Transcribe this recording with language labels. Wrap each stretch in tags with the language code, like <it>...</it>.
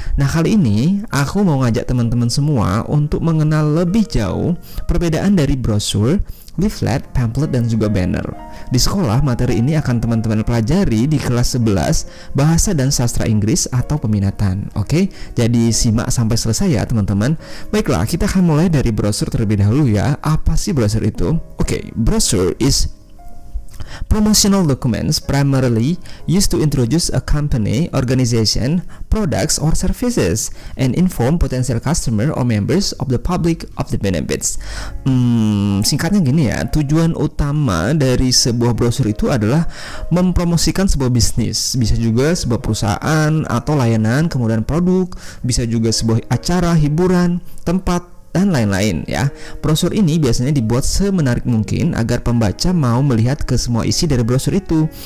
<id>Nah, kali ini aku mau ngajak teman-teman semua untuk mengenal lebih jauh perbedaan dari brosur, leaflet, pamphlet, dan juga banner. Di sekolah, materi ini akan teman-teman pelajari di kelas 11 Bahasa dan Sastra Inggris atau peminatan. Oke, jadi simak sampai selesai ya teman-teman. Baiklah, kita akan mulai dari brosur terlebih dahulu ya. Apa sih brosur itu?</id> <en>Oke, brosur is promotional documents primarily used to introduce a company, organization, products, or services and inform potential customer or members of the public of the benefits.</en> <id>Singkatnya gini ya, tujuan utama dari sebuah brosur itu adalah mempromosikan sebuah bisnis, bisa juga sebuah perusahaan atau layanan, kemudian produk, bisa juga sebuah acara, hiburan, tempat, dan lain-lain ya. Brosur ini biasanya dibuat semenarik mungkin agar pembaca mau melihat ke semua isi dari brosur itu.</id>